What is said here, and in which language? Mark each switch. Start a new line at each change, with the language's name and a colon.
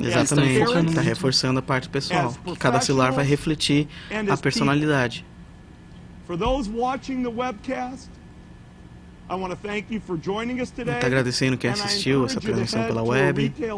Portuguese: Exatamente, ele está reforçando a parte pessoal. Que cada celular vai refletir a personalidade.
English: For those watching the webcast, I want to thank you for joining us today.
Portuguese: Está agradecendo quem assistiu essa transmissão pela web.